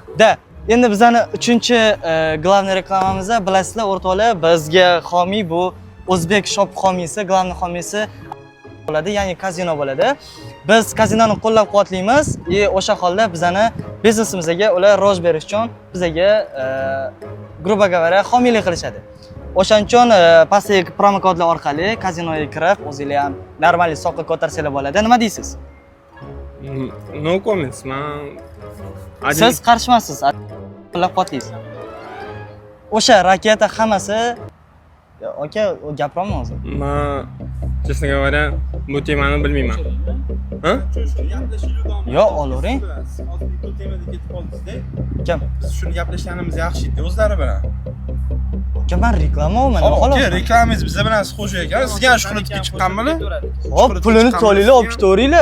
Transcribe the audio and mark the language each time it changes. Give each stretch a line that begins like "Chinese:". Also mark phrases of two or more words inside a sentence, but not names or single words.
Uzbek: Da, endi bizning 3-главный reklamamizda bilasizlar, o'rtoqlar, bizga homiy bu O'zbek shop homiysi, главный homiysi bo'ladi, ya'ni kazino bo'ladi. Biz kazinoni qo'llab-quvvatlaymiz va o'sha holda bizani biznesimizga ular rivoj berish uchun bizga
Russian: грубо говоря,
Uzbek: homiylik qilishadi. O'shaning uchun pastdagi promokodlar orqali kazinoga kirib, o'zingizlar ham normal hisobga ko'tarsanglar bo'ladi. Nima deysiz?
English: No comments, man.
Uzbek: Siz qarshimasiz, qo'llab-quvvatlaysiz. O'sha raketa hammasi aka, gapiraman hozir. Men,
Russian: честно говоря,
Uzbek: bu temani bilmayman. Ha? Yo'q, olavering. hozir bu temada ketib qoldingiz-da. Kim? Biz shuni gaplashganimiz yaxshi edi o'zlari bilan. Kim, men reklama olman, nima xolos? Reklamangiz bizlar bilan xo'ja ekan. Sizga shu qilib chiqqanmili? Hop, pulini to'laylar, olib ketaveringlar.